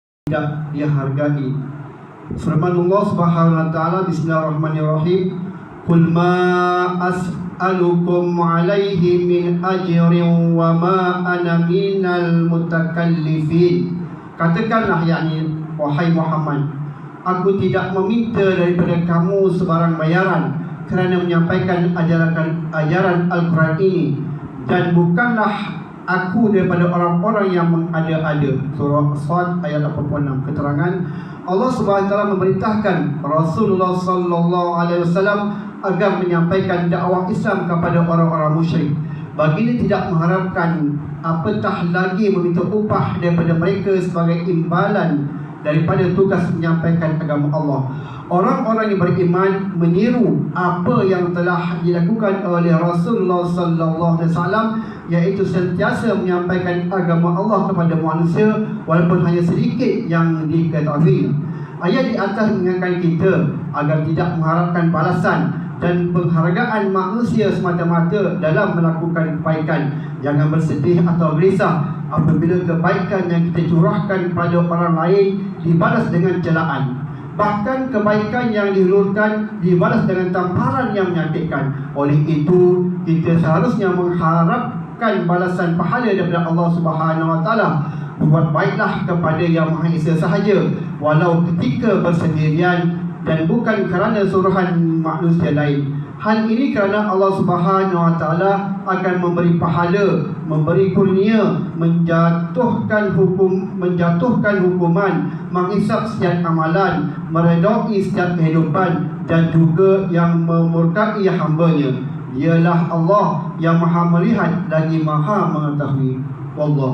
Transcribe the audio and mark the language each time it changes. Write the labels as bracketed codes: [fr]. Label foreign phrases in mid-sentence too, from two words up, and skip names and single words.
[ms] tidak dia hargai. Firman Allah [ar] سبحانه وتعالى، بسم الله الرحمن الرحيم, "قل ما أسألكم عليه من أجر وما أنا من المتكلفين." [ms] Katakanlah, yakni wahai Muhammad, aku tidak meminta daripada kamu sebarang bayaran kerana menyampaikan ajaran Al-Quran ini, dan bukanlah aku daripada orang-orang yang mengada-ada. Surah As-Sad ayat 86. Keterangan, Allah [ar] سبحانه وتعالى [ms] memerintahkan Rasulullah [ar] صلى الله عليه وسلم [ms] agar menyampaikan dakwah Islam kepada orang-orang musyrik. Baginda tidak mengharapkan apatah lagi meminta upah daripada mereka sebagai imbalan daripada tugas menyampaikan agama Allah. Orang-orang yang beriman meniru apa yang telah dilakukan oleh Rasulullah [ar] صلى الله عليه وسلم, [ms] iaitu sentiasa menyampaikan agama Allah kepada manusia walaupun hanya sedikit yang diketahui. Ayat di atas mengingatkan kita agar tidak mengharapkan balasan dan penghargaan manusia semata-mata dalam melakukan kebaikan. Jangan bersedih atau gerisah apabila kebaikan yang kita curahkan kepada orang lain dibalas dengan celaan. Bahkan kebaikan yang dihulurkan dibalas dengan tamparan yang menyakitkan. Oleh itu, kita seharusnya mengharapkan balasan pahala daripada Allah [ar] سبحانه وتعالى. [ms] Buat baiklah kepada Yang Maha Esa sahaja, walau ketika bersendirian, dan bukan kerana suruhan manusia lain. Hal ini kerana Allah [ar] سبحانه وتعالى [ms] akan memberi pahala, memberi kurnia, menjatuhkan hukuman, menghisap setiap amalan, meredai setiap kehidupan, dan juga yang memurkai hamba-Nya. Dialah Allah yang Maha melihat lagi Maha mengetahui.